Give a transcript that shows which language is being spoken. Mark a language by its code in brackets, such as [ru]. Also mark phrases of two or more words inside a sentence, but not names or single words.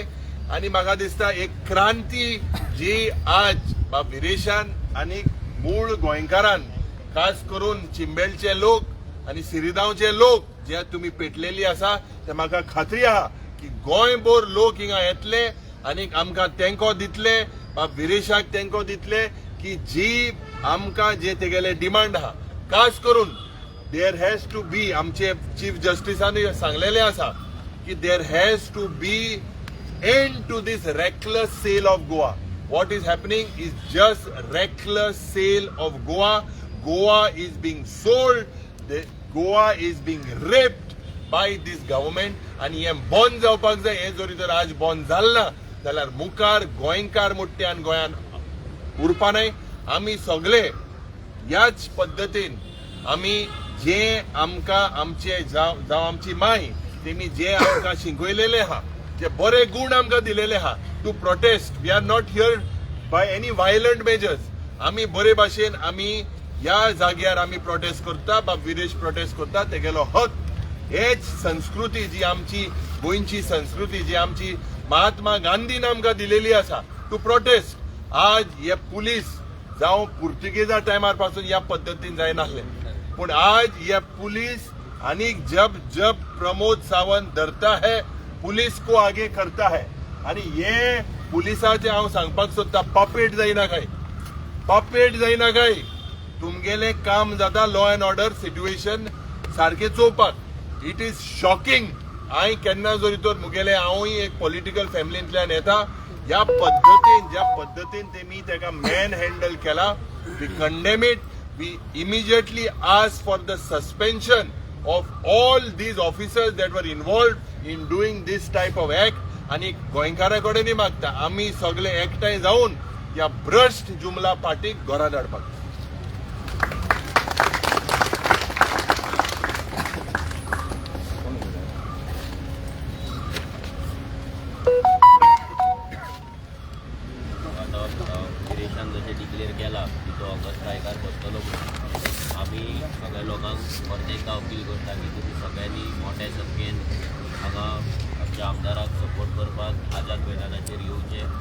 [kok] आनी म्हाका दिसता एक क्रांती जी आज विरेशान आनी मूळ गोंयकारान, खास करून चिंबेलचे लोक आनी सिरिदांवचे लोक जे तुमी पेटलेली आसा, ते म्हाका खात्री आहा की गोंयभर लोक हिंगा येतले आनी आमकां तेंको दितले, विरेशाक तेंको दितले की जी आमकां जे तेगेले डिमांड आहा. खास करून [en] there has to be, [kok] आमचे चीफ जस्टिसानूय सांगलेले आसा की [en] there has to be end to this reckless sale of Goa. What is happening is just reckless sale of Goa. Goa is being sold, Goa is being raped by this government. [kok] आनी हे बंद जावपाक जाय. हे जरी तर आज बंद जालना जाल्यार मुखार गोंयकार मुट्ट्यान गोंयान उरपानाय. आमी सगळे ह्याच पद्दतीन आमी जे आमकां आमचे जावं आमची माय तेमी जे आमकां शिकयलेले आहा, जे बरे गूण आमकां दिलेले आहा [en] to protest. We are not here by any violent measures. [kok] आमी बरे भाशेन आमी ह्या जाग्यार आमी प्रोटेस्ट करता, विदेश प्रोटेस्ट करता, तेगेलो हक. हेच संस्कृती जी आमची गोंयची संस्कृती, जी आमची महात्मा गांधीन आमकां दिलेली आसा [en] to protest. [kok] आज हे पुलीस जावं पुर्तुगेजा टायमार पासून ह्या पद्दतीन जायनासले, पूण आज हे पुलीस आनी [hi] जब प्रमोद सावंत धरता है, पुलिस को आगे करता है. [kok] आनी हे पुलिसाचे हांव सांगपाक सोदता, पपेट जायना काय, पपेट जायना काय. तुमगेले काम जाता [en] law and order situation [kok] सारखे चोवपाक. [en] It is shocking. [kok] हांवें केन्ना जरी तर मुगेले, हांवूय एक पॉलिटिकल फॅमिलींतल्यान येता, ह्या पद्दतीन ज्या पद्दतीन तेमी तेका मॅन हँडल केला, [en] we condemn it. We immediately ask for the suspension of all these officers that were involved in doing this type of act. [kok] आनी गोंयकारा कडेनूय मागता, आमी सगळे एकठांय जावन ह्या भ्रश्ट जुमला पार्टीक घरा धाडपाक. विरेशान जशें डिक्लेअर केला की तो ऑगस्ट स्ट्रायकार बसतलो म्हणून, आमी सगळ्या लोकांक परत एकदा अपील करता की तुमी सगळ्यांनी मोठ्या संख्येन हांगा आमच्या आमदाराक सपोर्ट करपाक आझाद मैदानाचेर येवचें.